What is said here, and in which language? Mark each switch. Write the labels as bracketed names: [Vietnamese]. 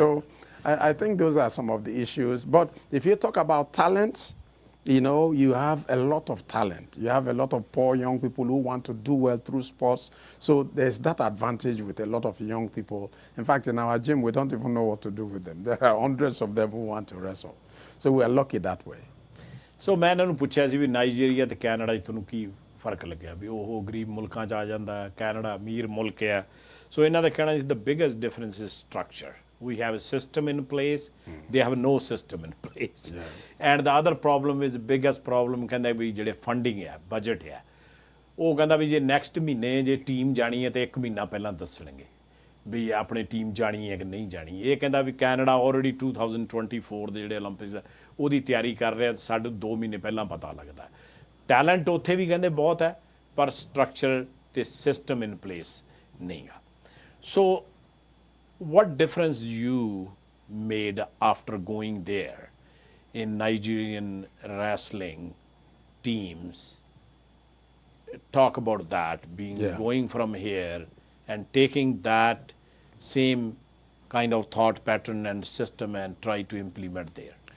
[English] So I think those are some of the issues. But if you talk about talent, you know, you have a lot of talent. You have a lot of poor young people who want to do well through sports. So there's that advantage with a lot of young people. In fact, in our gym, we don't even know what to do with them. There are hundreds of them who want to wrestle. So we are lucky that way. [Punjabi] ਸੋ ਮੈਂ ਇਹਨਾਂ ਨੂੰ ਪੁੱਛਿਆ ਸੀ ਵੀ Nigeria ਤੇ Canada 'ਚ ਤੁਹਾਨੂੰ ਕੀ ਫਰਕ ਲੱਗਿਆ ਵੀ ਉਹ ਗਰੀਬ ਮੁਲਕਾਂ 'ਚ ਆ ਜਾਂਦਾ ਕੈਨੇਡਾ ਅਮੀਰ ਮੁਲਕ ਹੈ ਸੋ ਇਹਨਾਂ ਦਾ ਕਹਿਣਾ ਸੀ [English] the biggest difference is structure we have a system in place they have no system in place and the other problem is biggest problem [Punjabi] ਕਹਿੰਦਾ ਵੀ ਜਿਹੜੇ ਫੰਡਿੰਗ ਹੈ ਬਜਟ ਹੈ ਉਹ ਕਹਿੰਦਾ ਵੀ ਜੇ ਨੈਕਸਟ ਮਹੀਨੇ ਜੇ ਟੀਮ ਜਾਣੀ ਹੈ ਤੇ 1 ਮਹੀਨਾ ਪਹਿਲਾਂ ਦੱਸਣਗੇ ਵੀ ਆਪਣੀ ਟੀਮ ਜਾਣੀ ਹੈ ਕਿ ਨਹੀਂ ਜਾਣੀ ਇਹ ਕਹਿੰਦਾ ਵੀ ਕੈਨੇਡਾ ਆਲਰੇਡੀ 2024 ਦੇ ਜਿਹੜੇ 올림픽ਸ ਉਹਦੀ ਤਿਆਰੀ ਕਰ ਰਿਹਾ ਸਾਡੇ 2 ਮਹੀਨੇ ਪਹਿਲਾਂ ਪਤਾ ਲੱਗਦਾ ਟੈਲੈਂਟ ਉੱਥੇ ਵੀ ਕਹਿੰਦੇ ਬਹੁਤ ਹੈ ਪਰ ਸਟਰਕਚਰ ਤੇ ਸਿਸਟਮ ਇਨ ਪਲੇਸ ਨਹੀਂ ਆ ਸੋ [English] what difference you made after going there in Nigerian wrestling teams? Talk about that, going from here and taking that same kind of thought pattern and system and try to implement there.